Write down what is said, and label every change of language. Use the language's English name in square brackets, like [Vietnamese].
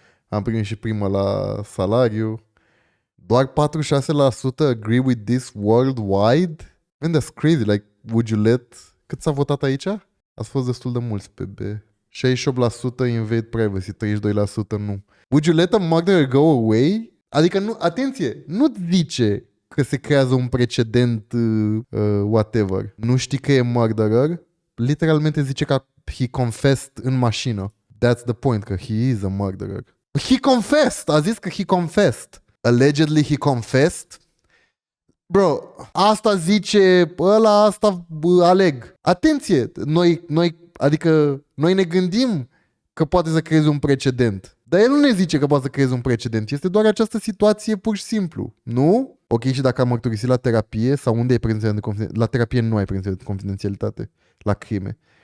[Romanian] Am primit și primă la salariu. Doar [English] 46% agree with this worldwide? Man, that's crazy. Like, would you let... [Romanian] Cât s-a votat aici? Ați fost destul de mulți pe B. [English] 68% invade privacy, 32% [Romanian] nu. [English] Would you let a murderer go away? [Romanian] Adică, nu, atenție, nu zice că se creează un precedent whatever. Nu știi că e murderer? Literalmente zice că [English] he confessed [Romanian] în mașină. [English] That's the point, [Romanian] că [English] he is a murderer. He confessed! [Romanian] A zis că [English] he confessed. Allegedly he confessed. [Romanian] Bro, asta zice ăla, asta aleg. Atenție, noi ne gândim că poate să creeze un precedent. Dar el nu ne zice că poate să creeze un precedent. Este doar această situație pur și simplu. Nu? Ok, și dacă am mărturisit la terapie sau unde ai prezența de confidențialitate? La terapie nu ai prezența de confidențialitate. La crime.